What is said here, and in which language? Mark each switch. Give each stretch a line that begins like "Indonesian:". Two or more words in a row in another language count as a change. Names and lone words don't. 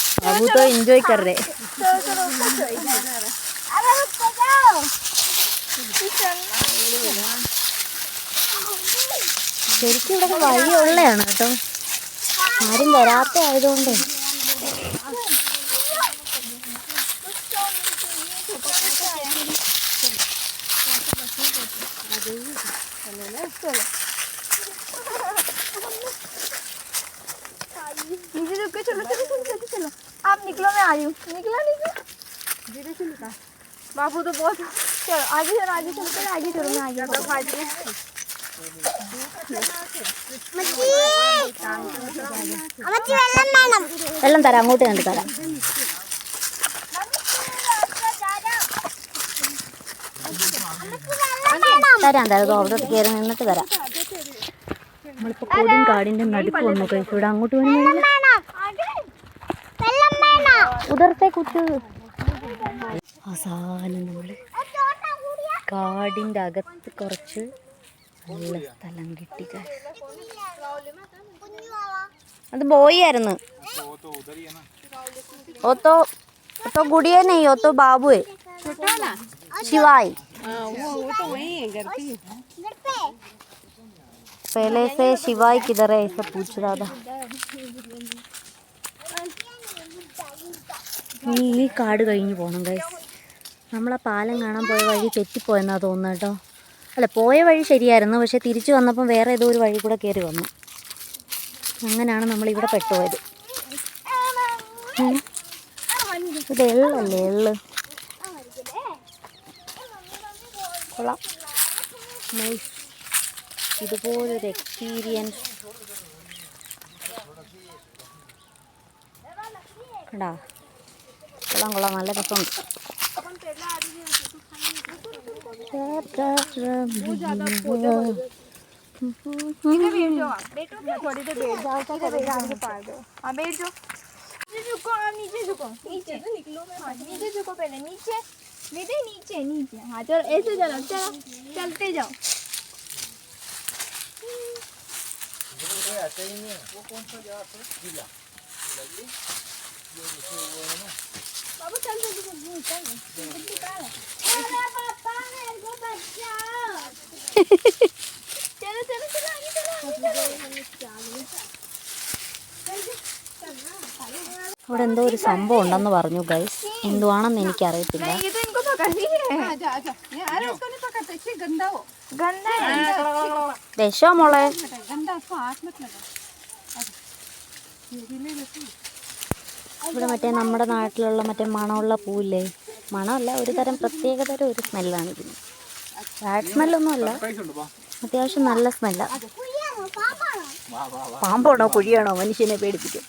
Hindi: बाबू तो एंजॉय कर रहे। चलो ऊपर चढ़ो। अरे ऊपर जाओ।
Malayalam: ശരിക്കും ഇവിടെ വഴിയുള്ളതാണ് കേട്ടോ, ആരും വരാത്ത ആയതുകൊണ്ട്.
Hindi: नीचे रुक के चलो चलो चलो जल्दी चलो। आप निकलो, मैं आ रही हूँ। निकलो निकलो। धीरे से निकाल। बाबू तो बहुत, चलो आगे चलो आगे चलो, पहले आगे चलो, मैं आगे
Malayalam: വെള്ളം തരാം, അങ്ങോട്ട് കണ്ട് തരാം. തരാം തരാം, അവിടെ കയറി നിന്നിട്ട് തരാം. നമ്മളിപ്പോൾ കൊടും കാടിൻ്റെ നടുക്ക് വന്നു കഴിച്ചു. ഇവിടെ അങ്ങോട്ട് വേണമെങ്കിൽ ഉദർത്തെ കുത്ത്. അവസാനം നമ്മൾ കാടിൻ്റെ അകത്ത് കുറച്ച് നല്ല സ്ഥലം കിട്ടി. അത് ബോയ് ആയിരുന്നു.
Hindi: वो तो गुड़िया नहीं, वो तो बाबू है, शिवाई. वो तो वही है घर पे। पहले से शिवाई किधर है ऐसा पूछ रहा था.
Malayalam: ഈ കാട് കഴിഞ്ഞ് പോകണം ഗൈസ്. നമ്മളാ പാലം കാണാൻ പോയ വഴി തെറ്റിപ്പോയെന്നാ തോന്നുന്നു കേട്ടോ. അല്ല, പോയ വഴി ശരിയായിരുന്നു, പക്ഷെ തിരിച്ചു വന്നപ്പം വേറെ ഏതോ ഒരു വഴി കൂടെ കയറി വന്നു. അങ്ങനെയാണ് നമ്മളിവിടെ പെട്ടുപോയത്. ഇത് എള്ളല്ലേ, എള്ള്. കൊള്ളാം, നൈസ്. ഇതുപോലൊരു എക്സ്പീരിയൻസ് കണ്ടാ, കൊള്ളാം കൊള്ളാം, നല്ല രസമുണ്ട്.
Hindi: थोड़ी देर बैठ जाओ, क्या करेगा आगे पार दो। हाँ बैठ जाओ, नीचे झुको, हाँ नीचे झुको, नीचे निकलो, हाँ नीचे झुको, पहले नीचे, बेटे नीचे नीचे। हाँ चलो ऐसे चलो, चलो चलते जाओ। बाबू चल जल्दी जल्दी चल, अरे पापा मेरे को बचाओ। चलो चलो चलो आगे चलो,
Malayalam: അവിടെ എന്തോ ഒരു സംഭവം ഉണ്ടെന്ന് പറഞ്ഞു ഗൈസ്. എന്തുവാണെന്ന് എനിക്കറിയത്തില്ല.
Hindi: ये तो इनको पकड़नी है। आजा आजा, अरे उसको नहीं पकड़ते, इससे गंदा हो, गंदा है।
Malayalam: രശോ മോളെ.
Hindi: गंदा, उसको हाथ मत लगा।
Malayalam: ഇവിടെ മറ്റേ നമ്മുടെ നാട്ടിലുള്ള മറ്റേ മണമുള്ള പൂവില്ലേ, മണമല്ല, ഒരു തരം പ്രത്യേകതരം ഒരു സ്മെല്ലാണ് ഇതിന്. ബാഡ് സ്മെല്ലൊന്നും അല്ല, അത്യാവശ്യം നല്ല സ്മെല്ലാണ്. പാമ്പാണോ കുഴിയാണോ മനുഷ്യനെ പേടിപ്പിക്കും.